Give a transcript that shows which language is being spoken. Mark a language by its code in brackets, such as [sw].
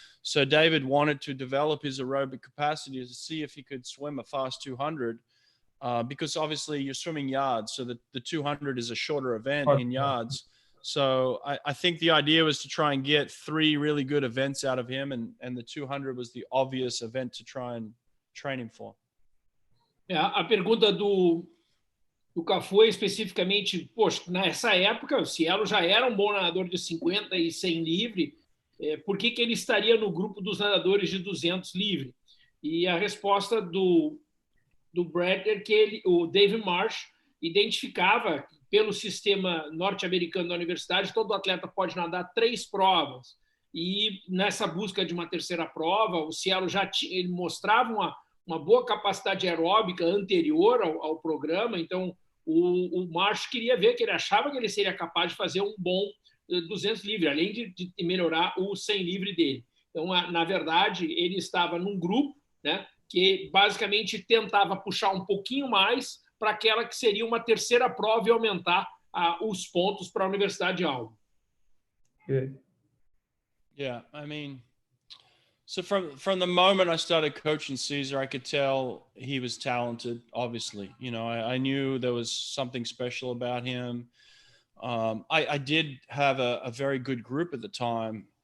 [en] So David wanted to develop his aerobic capacity to see if he could swim a fast 200, because obviously you're swimming yards. So the 200 is a shorter event in yards. So I think the idea was to try and get 3 really good events out of him, and the 200 was the obvious event to try and train him for. [pt] A pergunta do Cafu é especificamente, poxa, nessa época o Cielo já era um bom nadador de 50 e 100 livre, por que ele estaria no grupo dos nadadores de 200 livre? E a resposta do Brett é que o David Marsh identificava pelo sistema norte-americano da universidade, todo atleta pode nadar 3 provas. E nessa busca de uma terceira prova, o Cielo ele mostrava uma boa capacidade aeróbica anterior ao programa, então o Marsh queria ver, que ele achava que ele seria capaz de fazer um bom 200 livre, além de melhorar o 100 livre dele. Então, na verdade, ele estava num grupo, né, que basicamente tentava puxar um pouquinho mais para aquela que seria uma terceira prova e aumentar os pontos para a Universidade de Auburn. [en] Yeah, I mean, so from the moment I started coaching Caesar, I could tell he was talented, obviously. You know, I knew there was something special about him. I did have a very good group at the time.